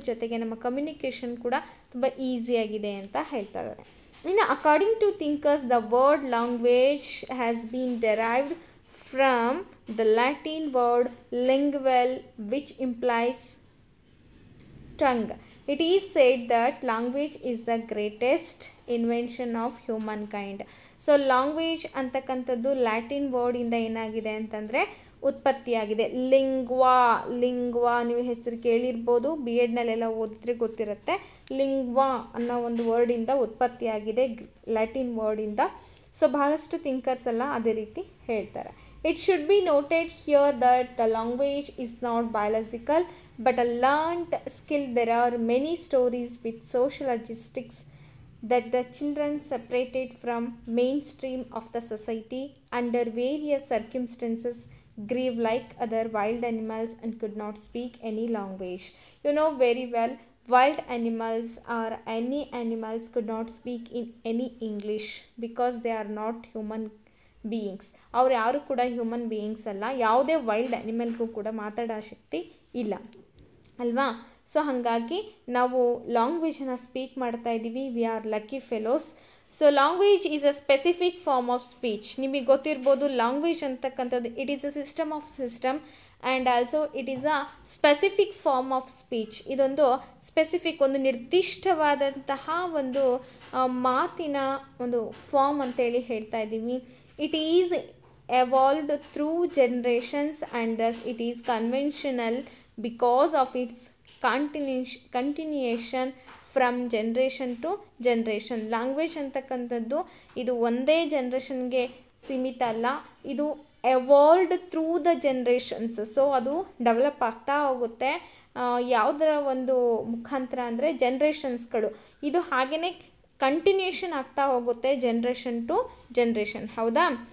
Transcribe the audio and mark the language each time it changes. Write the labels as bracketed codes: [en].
[kn] ಜೊತೆಗೆ ನಮ್ಮ ಕಮ್ಯುನಿಕೇಷನ್ ಕೂಡ ತುಂಬ ಈಸಿಯಾಗಿದೆ ಅಂತ ಹೇಳ್ತಾ ಇದ್ದಾರೆ. [en] ಇನ್ನು according to thinkers the word language has been derived from the Latin word lingual which implies tongue. It is said that language is the greatest invention of humankind. [kn] So language ಅಂತಕ್ಕಂಥದ್ದು Latin ವರ್ಡಿಂದ ಏನಾಗಿದೆ ಅಂತಂದರೆ ಉತ್ಪತ್ತಿಯಾಗಿದೆ. ಲಿಂಗ್ವಾ ನೀವು ಹೆಸರು ಕೇಳಿರ್ಬೋದು, BEdನಲ್ಲೆಲ್ಲ ಓದಿದ್ರೆ ಗೊತ್ತಿರುತ್ತೆ. ಲಿಂಗ್ವಾ ಅನ್ನೋ ಒಂದು ವರ್ಡಿಂದ ಉತ್ಪತ್ತಿಯಾಗಿದೆ, ಲ್ಯಾಟಿನ್ ವರ್ಡಿಂದ. ಸೊ ಬಹಳಷ್ಟು ಥಿಂಕರ್ಸ್ ಎಲ್ಲ ಅದೇ ರೀತಿ ಹೇಳ್ತಾರೆ. [en] It should be noted here that the language is not biological but a learned skill. There are many stories with social logistics that the children separated from mainstream of the society under various circumstances grieve like other wild animals and could not speak any language. You know very well, wild animals or any animals could not speak in any English because they are not human beings. [kn] ಅವ್ರು ಯಾರು ಕೂಡ human beings ಅಲ್ಲ. ಯಾವುದೇ wild ಅನಿಮಲ್ಗೂ ಕೂಡ ಮಾತಾಡೋ ಶಕ್ತಿ ಇಲ್ಲ ಅಲ್ವಾ? So ಹಾಗಾಗಿ ನಾವು ಲ್ಯಾಂಗ್ವೇಜನ್ನು ಸ್ಪೀಕ್ ಮಾಡ್ತಾ ಇದ್ದೀವಿ. [en] We are lucky fellows. So language is a specific form of speech. [kn] ನಿಮಗೆ ಗೊತ್ತಿರ್ಬೋದು, ಲ್ಯಾಂಗ್ವೇಜ್ ಅಂತಕ್ಕಂಥದ್ದು [en] It is a system and also it is a specific form of speech. [kn] ಇದೊಂದು ಸ್ಪೆಸಿಫಿಕ್, ಒಂದು ನಿರ್ದಿಷ್ಟವಾದಂತಹ ಒಂದು ಮಾತಿನ ಒಂದು ಫಾರ್ಮ್ ಅಂತೇಳಿ ಹೇಳ್ತಾ ಇದ್ದೀವಿ. [en] It is evolved through generations and thus it is conventional because of its continuation from generation to generation. [kn] Language ಅಂತಕ್ಕಂಥದ್ದು ಇದು ಒಂದೇ ಜನ್ರೇಷನ್ಗೆ ಸೀಮಿತ ಅಲ್ಲ, ಇದು [en] Evolved through the generations. [kn] So ಅದು ಡೆವಲಪ್ ಆಗ್ತಾ ಹೋಗುತ್ತೆ. ಯಾವುದರ ಒಂದು ಮುಖಾಂತರ ಅಂದರೆ ಜನ್ರೇಷನ್ಸ್ಗಳು. ಇದು ಹಾಗೆಯೇ ಕಂಟಿನ್ಯೂಷನ್ ಆಗ್ತಾ ಹೋಗುತ್ತೆ ಜನ್ರೇಷನ್ ಟು ಜನ್ರೇಷನ್. ಹೌದಾ?